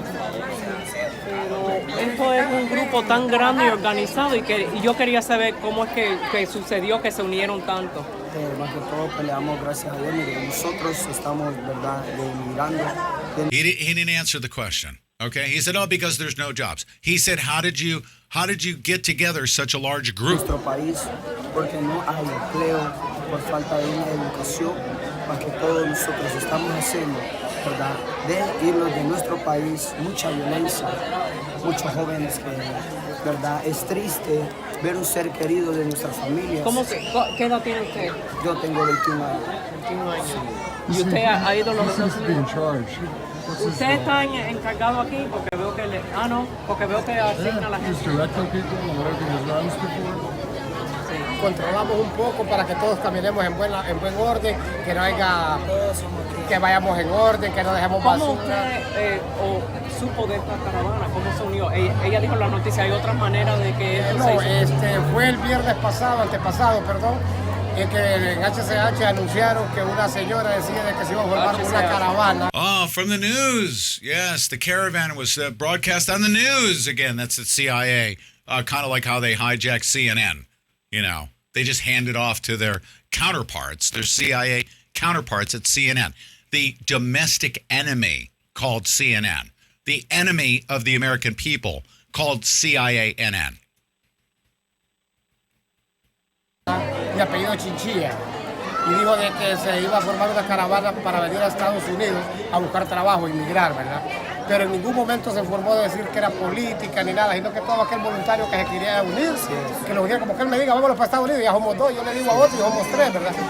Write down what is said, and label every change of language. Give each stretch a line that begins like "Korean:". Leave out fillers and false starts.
Spanish: Esto es un grupo tan grande y organizado y yo quería saber cómo es que sucedió que se unieron tanto. Más que todo peleamos gracias a Dios, mire, nosotros estamos, verdad, emigrando.
English: He didn't answer the question. Okay, he said, "Oh, because there's no jobs." He said, "How did you get together such a large group?"
Spanish: Nuestro país, porque no hay empleo, por falta de una educación, más que todo nosotros estamos haciendo, verdad, de irnos de nuestro país, mucha violencia, muchos jóvenes que, verdad, es triste ver un ser querido de nuestras familias. ¿Qué edad tiene usted? Yo tengo 21 años. 21 años. ¿Y usted ha ido a los Estados Unidos? ¿Usted está encargado aquí? Porque veo que porque veo que asigna a la gente. Controlamos un poco para que todos caminemos en buen orden, que no haya, que vayamos en orden, que no dejemos basura. ¿Cómo usted supo de esta caravana? ¿Cómo se unió? Ella dijo en la noticia, ¿hay otras maneras de que esto fue el viernes antepasado, en que en HCH anunciaron que una señora decía de que se iba a formar una caravana.
English: Oh, from the news. Yes, the caravan was broadcast on the news again. That's the CIA, kind of like how they hijacked CNN. You know, they just hand it off to their counterparts, their CIA counterparts at CNN. The domestic enemy called CNN. The enemy of the American people called CIANN.
Spanish: De apellido Chinchilla, y dijo de que se iba a formar una caravana para venir a Estados Unidos a buscar trabajo, inmigrar, ¿verdad? Pero en ningún momento se formó de decir que era política ni nada, sino que todo aquel voluntario que se quería unirse, que lo uniera, como que él me diga, vámonos para Estados Unidos, ya somos 2, yo le digo a otro y somos 3, ¿verdad?